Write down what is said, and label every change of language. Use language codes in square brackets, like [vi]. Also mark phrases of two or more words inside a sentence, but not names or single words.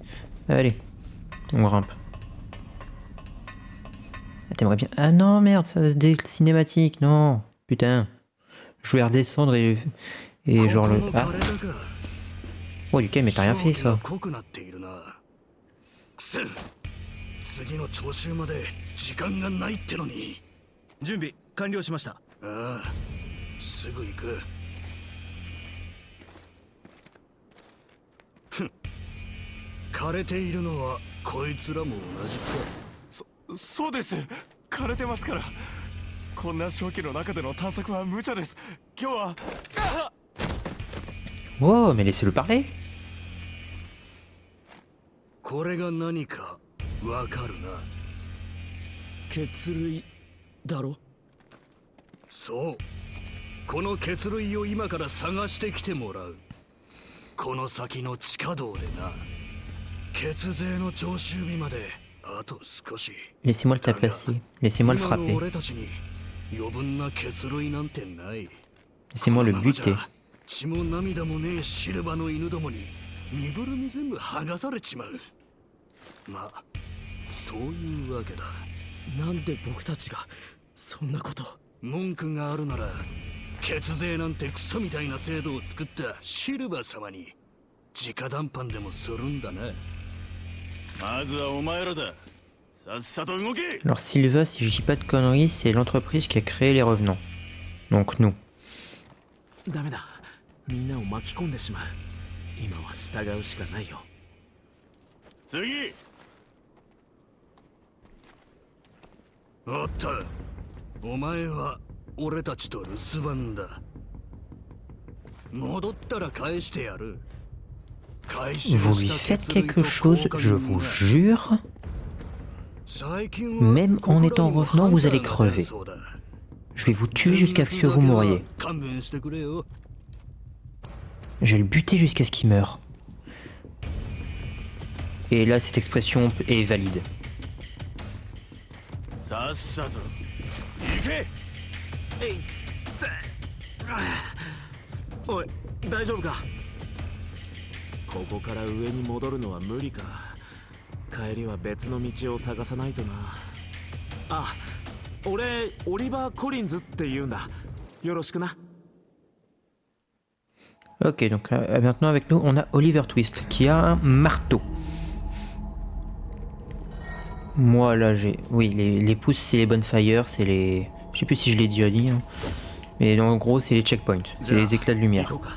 [fr] Allez, on grimpe. Ah, t'aimerais bien... Ah non, merde, ça c'est des cinématiques, non. Putain. Je voulais redescendre et genre le... Ah. Oh, du calme, mais t'as rien fait, ça. [ja] 次の徴収まで時間がないってのに準備完了しましたああ、すぐ行く。ふん、枯れているのはこいつらも同じか。そうです。枯れてますから。こんな正気の中での探索は無茶です。今日は。 [fr] Wow, mais laissez-le parler. [ja] これが何かわかるな。血類だろ。そう、この血類を今から探してきてもらう。この先の地下道でな。血税の徴収日まであと少し。 [fr] Laissez-moi le taper. Laissez-moi le [ja] 今の [fr] frapper. [ja] 俺たちに余分な血類なんてない。 [fr] Laissez-moi le [ja] このままじゃ [fr] buter. [ja] 血も涙もねえシルバの犬どもに身ぐるみ全部剥がされちまう。まあそういうわけだ。なんで僕たちがそんなこと。文句があるなら血税なんてクソみたいな制度を作ったシルバー様に直談判でもするんだな。まずはお前らだ。さっさと動け。 [fr] Alors Silva, si je dis pas de conneries, c'est l'entreprise qui a créé les revenants. Donc nous. [ja] ダメだ。みんなを巻き込んでしまう。今は従うしかないよ。次。おっと、お前は俺たちと留守番だ。戻ったら返してやる。 [fr] Vous lui faites quelque chose, je vous jure. Même en étant revenant, vous allez crever. Je vais vous tuer jusqu'à ce que vous mouriez. Je vais le buter jusqu'à ce qu'il meure. Et là, cette expression est valide. [ja] さっさと行け。おい、大丈夫か。ここから上に戻るのは無理か。帰りは別の道を探さないとな。あ、俺オリバー・コリンズって言うんだ。よろしくな。 [fr] Ok, donc maintenant avec nous, on a Oliver Twist qui a un marteau. Moi là j'ai... Oui, les pouces c'est les bonfires, c'est les... Je sais plus si je l'ai déjà dit. Hein. Mais en gros c'est les checkpoints, c'est les éclats de lumière.